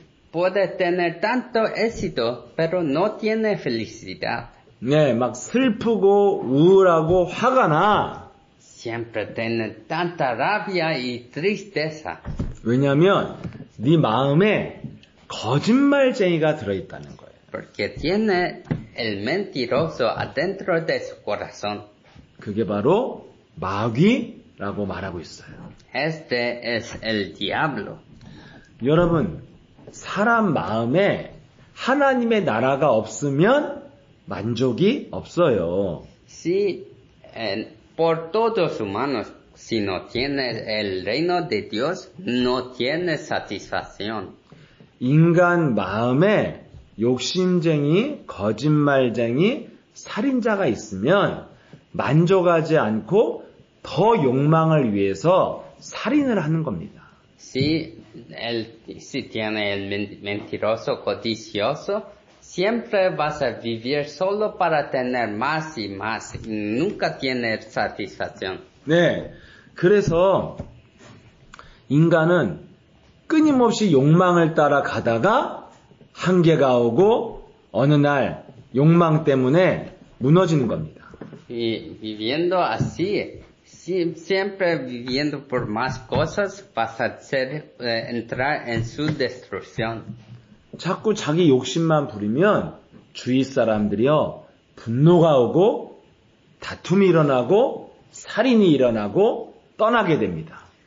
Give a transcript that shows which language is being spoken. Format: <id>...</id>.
<es>Puede tener tanto éxito, pero no tiene felicidad.</es> <ko>네, 막 슬프고 우울하고 화가 나.</ko> <es>Siempre tiene tanta rabia y tristeza.</es> <ko>왜냐하면 네 마음에 거짓말쟁이가 들어있다는 거예요.</ko> <es>Porque tiene el mentiroso adentro de su corazón.</es> <ko>그게 바로 마귀라고 말하고 있어요.</ko> <es>Este es el diablo.</es> <ko>여러분, 사람 마음에 하나님의 나라가 없으면 만족이 없어요.</ko> <es>Si por todos humanos, si no tiene el reino de Dios, no tiene satisfacción.</es> <ko>인간 마음에 욕심쟁이, 거짓말쟁이, 살인자가 있으면 만족하지 않고 더 욕망을 위해서 살인을 하는 겁니다.</ko> <es>Si tiene el mentiroso, codicioso, siempre vas a vivir solo para tener más y más. Nunca tiene satisfacción.</es> <ko>네, 그래서 인간은 끊임없이 욕망을 따라 가다가 한계가 오고 어느 날 욕망 때문에 무너지는 겁니다.</ko> <es>Y viviendo así, siempre viviendo por más cosas, vas a entrar en su destrucción.</es> <ko>자꾸 자기 욕심만 부리면 주위 사람들이요, 분노가 오고 다툼이 일어나고 살인이 일어나고 떠나게 됩니다.</ko>